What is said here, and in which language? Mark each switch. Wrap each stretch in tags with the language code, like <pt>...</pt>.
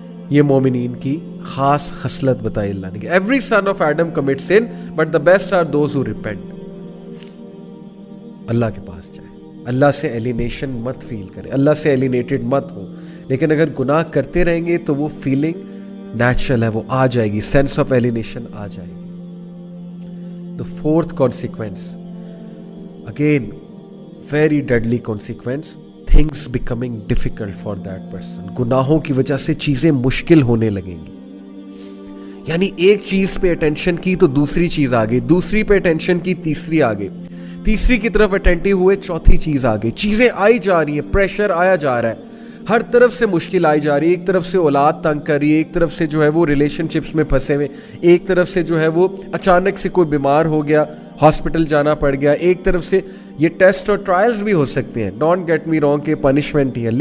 <ur>یہ مومنین کی خاص خصلت بتائی اللہ نے کہ</ur> <en>Every son of Adam commit sin but the best are those who repent.</en> <ur>اللہ کے پاس جائیں, اللہ سے ایلینیشن مت فیل کریں, اللہ سے ایلینیٹڈ مت ہو. لیکن اگر گناہ کرتے رہیں گے تو وہ فیلنگ نیچرل ہے, وہ آ جائے گی,</ur> <en>sense of alienation</en> <ur>آ جائے گی.</ur> <en>The fourth consequence, again very deadly consequence, things becoming difficult for that person.</en> <ur>گناہوں کی وجہ سے چیزیں مشکل ہونے لگیں گی. یعنی ایک چیز پہ اٹینشن کی تو دوسری چیز آ گئی, دوسری پہ اٹینشن کی تیسری آ گئی, تیسری کی طرف اٹینٹیو ہوئے چوتھی چیز آ گئی. چیزیں آئی جا رہی ہیں, پریشر آیا جا رہا ہے, ہر طرف سے مشکل آئی جا رہی ہے. ایک طرف سے اولاد تنگ کر رہی ہے, ایک طرف سے جو ہے وہ ریلیشن شپس میں پھنسے ہوئے, ایک طرف سے جو ہے وہ اچانک سے کوئی بیمار ہو گیا, ہاسپٹل جانا پڑ گیا, ایک طرف سے یہ ٹیسٹ اور ٹرائلز بھی ہو سکتے ہیں,</ur> <en>don't get me wrong</en> <ur>کہ پنشمنٹ ہی ہے.</ur>